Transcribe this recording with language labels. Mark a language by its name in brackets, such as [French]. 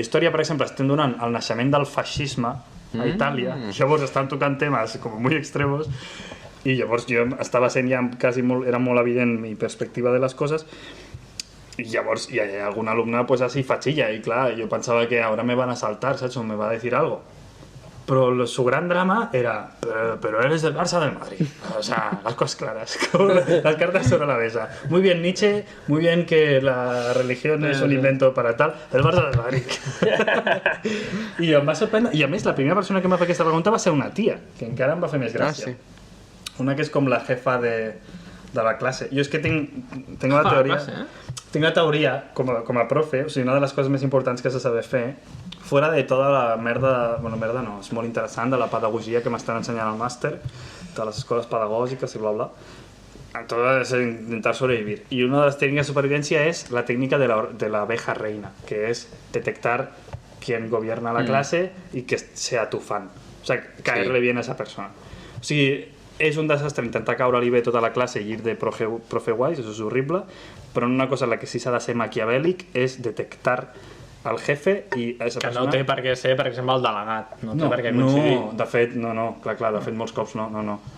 [Catalan] Història, per exemple, estem donant el naixement del feixisme a Itàlia, llavors estan tocant temes com molt extremos, i llavors jo estava sent ja quasi molt, era molt evident mi perspectiva de les coses, i llavors hi ha algun alumne [Spanish] pues así fachilla, [Catalan] i clar, jo pensava que ara [Spanish] me van a saltar, [Catalan] saps, [Spanish] o me va a decir algo. Pero su gran drama era, pero eres del Barça o del Madrid. O sea, las cosas claras, las cartas sobre la mesa. Muy bien Nietzsche, muy bien que la religión es un invento para tal, el Barça o del Madrid. [Catalan] I em va sorprendre, i a més la primera persona que em va fer aquesta pregunta va ser una tia, que encara em va fer més gràcia. Una que és com la jefa de la classe. Jo és que tinc la teoria... tinc la teoria, com a profe, o sigui, una de les coses més importants que s'ha de saber fer, fora de tota la merda, bueno, merda no, és molt interessant, de la pedagogia que m'estan ensenyant al màster, de les escoles pedagògiques i bla bla, [Spanish] todo es intentar sobrevivir. Y una de las técnicas de supervivencia es la técnica de la abeja reina, que es detectar quién gobierna la clase y que sea tu fan. O sea, caerle bien a esa persona. [Catalan] O sigui, és un desastre intentar caure-li bé tota la classe i ir de profe guais, això és horrible, però una cosa en la que sí s'ha de ser maquiavèlic és detectar el jefe i a esa Que persona... no té per què ser, per exemple, el delegat. No té per què coincidir. No, de fet, no, clar, de fet molts cops no.